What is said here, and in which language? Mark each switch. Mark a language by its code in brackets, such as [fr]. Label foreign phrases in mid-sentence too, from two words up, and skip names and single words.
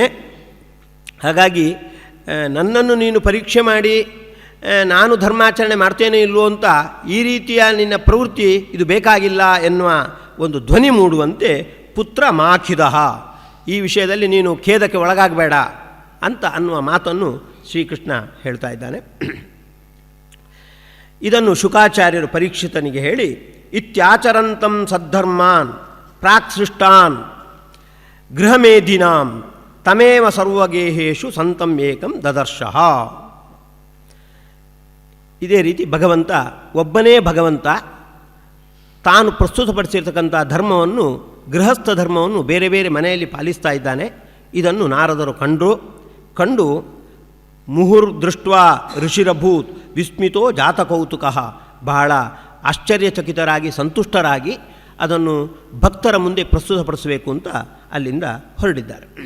[kn] ಹಾಗಾಗಿ ನನ್ನನ್ನು ನೀನು ಪರೀಕ್ಷೆ ಮಾಡಿ ನಾನು ಧರ್ಮಾಚರಣೆ ಮಾಡ್ತೇನೆ ಇಲ್ಲವೋ ಅಂತ ಈ ರೀತಿಯ ನಿನ್ನ ಪ್ರವೃತ್ತಿ ಇದು ಬೇಕಾಗಿಲ್ಲ ಎನ್ನುವ ಒಂದು ಧ್ವನಿ ಮೂಡುವಂತೆ [sa] ಪುತ್ರ ಮಾಖಿದಃ, [kn] ಈ ವಿಷಯದಲ್ಲಿ ನೀನು ಖೇದಕ್ಕೆ ಒಳಗಾಗಬೇಡ ಅಂತ ಅನ್ನುವ ಮಾತನ್ನು ಶ್ರೀಕೃಷ್ಣ ಹೇಳ್ತಾ ಇದ್ದಾನೆ. ಇದನ್ನು ಶುಕಾಚಾರ್ಯರು ಪರೀಕ್ಷಿತನಿಗೆ ಹೇಳಿ, [sa] ಇತ್ಯಾಚರಂತಂ ಸದ್ಧರ್ಮಾನ್ ಪ್ರಾಕ್ ಸೃಷ್ಟಾನ್ ಗೃಹಮೇಧಿನಾಂ ತಮೇವ ಸರ್ವಗೇಹೇಶು ಸಂತಂ ಏಕಂ ದದರ್ಶಃ. [kn] ಇದೇ ರೀತಿ ಭಗವಂತ ಒಬ್ಬನೇ ಭಗವಂತ ತಾನು ಪ್ರಸ್ತುತಪಡಿಸಿರ್ತಕ್ಕಂಥ ಧರ್ಮವನ್ನು, ಗೃಹಸ್ಥ ಧರ್ಮವನ್ನು ಬೇರೆ ಬೇರೆ ಮನೆಯಲ್ಲಿ ಪಾಲಿಸ್ತಾ ಇದ್ದಾನೆ. ಇದನ್ನು ನಾರದರು ಕಂಡು [sa] ಮುಹುರ್ದೃಷ್ಟ್ವಾ ಋಷಿರಭೂತ್ ವಿಸ್ಮಿತೋ ಜಾತಕೌತುಕಃ, [kn] ಬಹಳ ಆಶ್ಚರ್ಯಚಕಿತರಾಗಿ ಸಂತುಷ್ಟರಾಗಿ ಅದನ್ನು ಭಕ್ತರ ಮುಂದೆ ಪ್ರಸ್ತುತಪಡಿಸಬೇಕು ಅಂತ ಅಲ್ಲಿಂದ ಹೊರಡಿದ್ದಾರೆ.